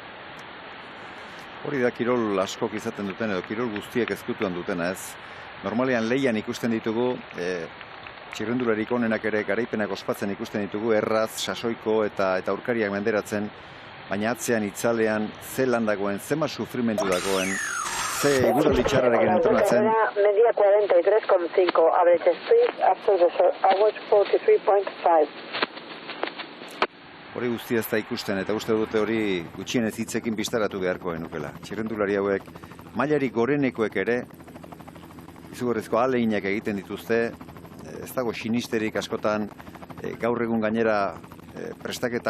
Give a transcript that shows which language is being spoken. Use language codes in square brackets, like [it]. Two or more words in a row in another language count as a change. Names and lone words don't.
[eu] Hori da kirol askok izaten duten edo kirol guztiek ezkutuan dutena ez. Normalean leian ikusten ditugu, txirrendularik onenak ere garaipenak ospatzen ikusten ditugu, erraz, sasoiko eta aurkariak menderatzen, baina atzean itzalean ze landagoen, zema sufrimentu dagoen, ze eguraldi txarrarekin entronatzen. [en] Media 43,5, average speed after the average 43.5. [eu] Hori guztia ez da ikusten eta uste dute hori gutxienez hitzekin pistaratu beharko genukela. Txirrendulari hauek mailarik gorenekoek ere izugarrizko ahaleginak egiten dituzte, ez dago sinisterik askotan gaur egun gainera prestaketa